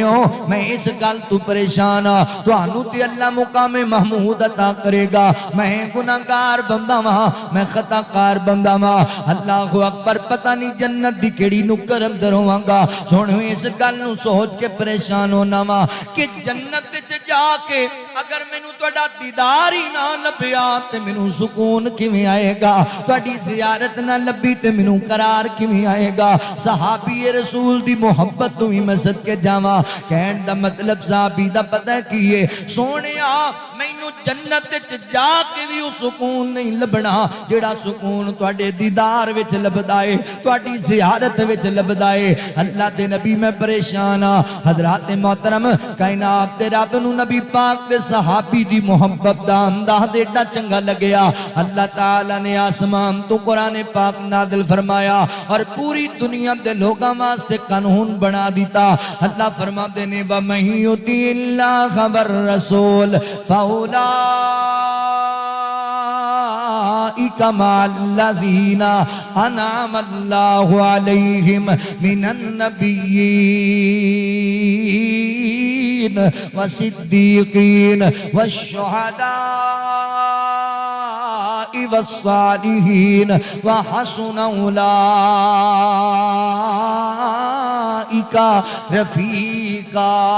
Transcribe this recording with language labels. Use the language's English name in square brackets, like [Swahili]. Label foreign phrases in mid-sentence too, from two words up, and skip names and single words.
[Punjabi] ہو میں اس گل تو پریشان ہاں تو آنو تے اللہ مقام محمود عطا کرے گا میں گناہگار بندہ وہاں میں خطا کار بندہ وہاں [Arabic] اللہ اکبر [Punjabi] پتہ نہیں جنت دی کیڑی نکر اندر ہوں گا سونے ہو اس گل نو سوچ کے پریشان ہونا وہاں کہ جنت جا کے اگر مینوں تہاڈا دیدار ہی نہ لبیا تے مینوں سکون کیویں آئے گا تہاڈی زیارت نہ لبی تے مینوں قرار کیویں آئے گا صحابی رسول دی محبت تو ہی میں صدقے جاواں کہن دا مطلب صحابی دا پتہ کی ہے سونیا مینوں جنت وچ جا کے بھی وہ سکون نہیں لبنا جڑا سکون تہاڈے دیدار وچ لبدا ہے تہاڈی زیارت وچ لبدا ہے اللہ دے نبی میں پریشان ہاں حضرات محترم کائنات دے رب نو نبی پاک دے صحابی دی محبت دا انداز ایڈا چنگا لگیا اللہ تعالیٰ نے آسمان تو قرآن پاک نازل فرمایا اور پوری دنیا دے لوگاں واسطے قانون بنا دیتا اللہ فرما دینے [Arabic] وَمَن يُطِعِ اللَّهَ وَالرَّسُولَ فَأُولَٰئِكَ مَعَ الَّذِينَ أَنْعَمَ اللَّهُ عَلَيْهِمْ مِنَ النَّبِيِّينَ والصديقين والشهداء والصالحين وحسن أولئك رفيقا